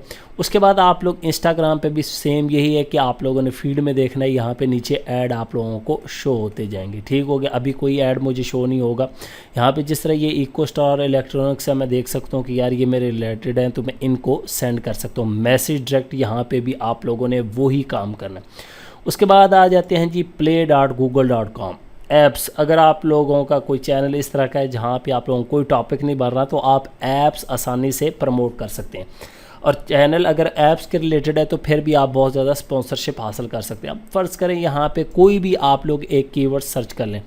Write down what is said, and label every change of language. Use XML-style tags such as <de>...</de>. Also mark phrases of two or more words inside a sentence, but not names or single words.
<ur>اس کے بعد آپ لوگ انسٹاگرام پہ بھی سیم یہی ہے کہ آپ لوگوں نے فیڈ میں دیکھنا ہے، یہاں پہ نیچے ایڈ آپ لوگوں کو شو ہوتے جائیں گے. ٹھیک ہو گیا، ابھی کوئی ایڈ مجھے شو نہیں ہوگا۔ یہاں پہ جس طرح یہ ایکو اسٹار الیکٹرانکس ہے، میں دیکھ سکتا ہوں کہ یار یہ میرے ریلیٹڈ ہیں تو میں ان کو سینڈ کر سکتا ہوں</ur> <en>message direct.</en> <ur>یہاں پہ بھی آپ لوگوں نے وہی کام کرنا ہے. اس کے بعد آ جاتے ہیں جی play.google.com ایپس. اگر آپ لوگوں کا کوئی چینل اس طرح کا ہے جہاں پہ آپ لوگوں کو کوئی ٹاپک نہیں بڑھ رہا تو آپ ایپس آسانی سے پروموٹ کر سکتے ہیں. اور چینل اگر ایپس کے ریلیٹڈ ہے تو پھر بھی آپ بہت زیادہ اسپانسرشپ حاصل کر سکتے ہیں. اب فرض کریں یہاں پہ کوئی بھی آپ لوگ ایک کی ورڈ سرچ کر لیں.</ur>